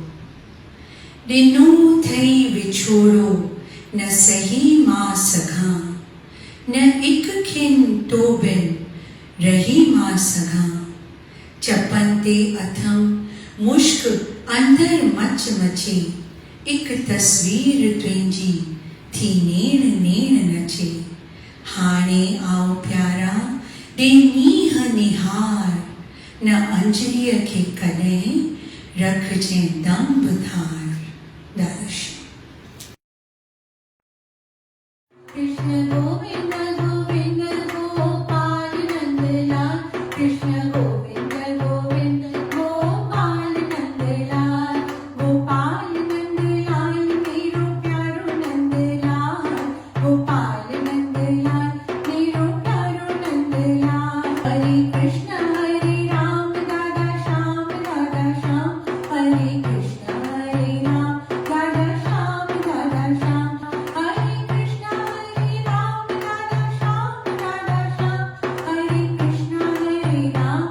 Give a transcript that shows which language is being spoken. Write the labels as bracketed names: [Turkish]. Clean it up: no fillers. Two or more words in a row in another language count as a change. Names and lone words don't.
[Sindhi] दिनों थई विछोड़ो न सही मां सघां, न इक खिन तो बिन रही मां सघां। चपन ते अथम मुश्क अंदर मच मचे, इक तस्वीर तुंहिंजी थी नेण नेण नचे। हाणे आओ प्यारा ॾे मींहं निहार, न अंजलीअ खे कॾहिं रखजे दंब धार। दर्श [Hindi] कृष्ण गोविंद गोविंद गोपाल नंदलाल, कृष्ण गोविंद गोविंद गोपाल नंदलाल, गोपाल नंदलाल मेरो प्यारो नंदलाल, गोपाल नंदलाल मेरो प्यारो नंदलाल। हरे कृष्ण हरे राम राधा श्याम राधा श्याम, हरे कृष्ण हरे राम राधा श्याम राधा श्याम, हरे कृष्ण हरे राम राधा श्याम राधा श्याम, हरे कृष्ण हरे राम